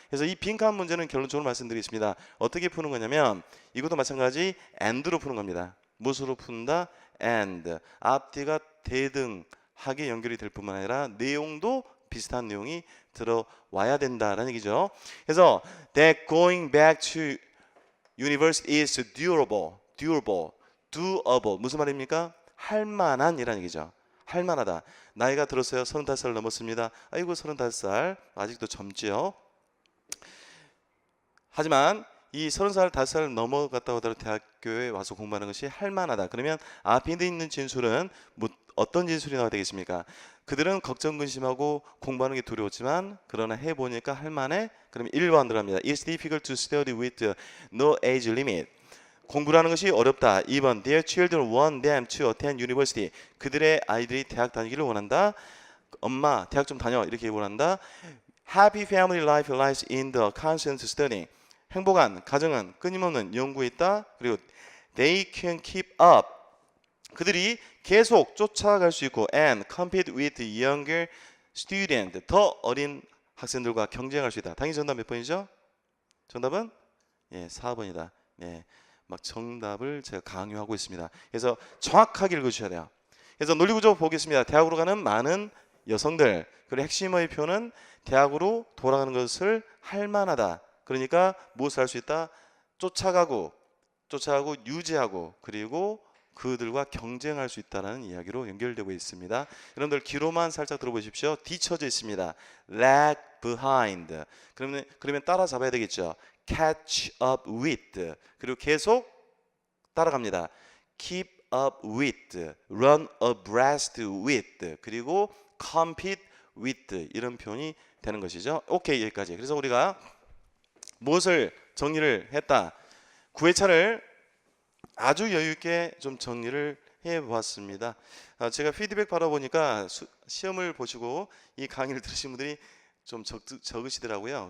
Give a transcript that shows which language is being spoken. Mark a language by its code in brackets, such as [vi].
[ko] 그래서 이 빈칸 문제는 결론적으로 말씀드리겠습니다. 어떻게 푸는 거냐면 이것도 마찬가지 and로 푸는 겁니다. 무엇으로 푼다? and. 앞뒤가 대등하다 하게 연결이 될 뿐만 아니라 내용도 비슷한 내용이 들어와야 된다라는 얘기죠. [en] 그래서 that going back to university is doable. [ko] doable. 무슨 말입니까? 할만한이라는 얘기죠. 할만하다. 나이가 들었어요. 35살 넘었습니다. 아이고 35살 아직도 젊지요. 하지만 이 30살, 5살 넘어갔다고 하더라도 대학교에 와서 공부하는 것이 할만하다. 그러면 앞에 있는 진술은 어떤 진술이 나와야 되겠습니까? 그들은 걱정 근심하고 공부하는 게 두려웠지만 그러나 해보니까 할만해. 그러면 1번 들어갑니다. [en] It's difficult to study with no age limit. [ko] 공부라는 것이 어렵다. [en] 2번 Their children want them to attend university. [ko] 그들의 아이들이 대학 다니기를 원한다. 엄마 대학 좀 다녀 이렇게 원한다. [en] Happy family life lies in the constant studying. [ko] 행복한 가정은 끊임없는 연구에 있다. [en] 그리고 they can keep up. [ko] 그들이 계속 쫓아갈 수 있고 [en] and compete with younger student. [ko] 더 어린 학생들과 경쟁할 수 있다. 당연히 정답 몇 번이죠? 정답은 4번이다. 막 정답을 제가 강요하고 있습니다. 그래서 정확하게 읽어주셔야 돼요. 그래서 논리구조 보겠습니다. 대학으로 가는 많은 여성들. 그리고 핵심의 표는 대학으로 돌아가는 것을 할만하다. 그러니까 무엇을 할 수 있다? 쫓아가고 유지하고 그리고 그들과 경쟁할 수 있다는 이야기로 연결되고 있습니다. 여러분들 귀로만 살짝 들어보십시오. 뒤쳐져 있습니다. [en] lag behind. [ko] 그러면 따라잡아야 되겠죠. [en] catch up with. [ko] 그리고 계속 따라갑니다. [en] keep up with, run abreast with, 그리고 compete with [ko] 이런 표현이 되는 것이죠. 오케이 여기까지. 그래서 우리가 무엇을 정리를 했다. 9회차를 아주 여유 있게 좀 정리를 해보았습니다. 제가 피드백 받아보니까 시험을 보시고 이 강의를 들으신 분들이 좀 적으시더라고요.